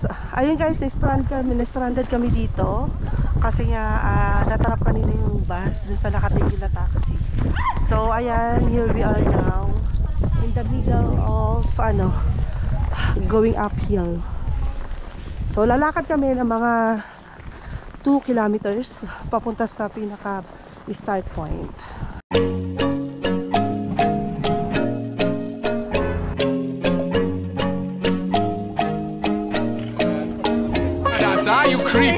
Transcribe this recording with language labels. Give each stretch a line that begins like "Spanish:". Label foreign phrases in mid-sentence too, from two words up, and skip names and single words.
Filipino: ayun guys, na-stranded kami dito kasi nga natarap kanina yung bus dun sa nakatigil na taxi. So ayan,
English: here we are now in the middle of going uphill.
Filipino: So lalakad kami ng mga
English: 2 kilometers
Filipino: papunta sa pinaka
English: start point. You creep.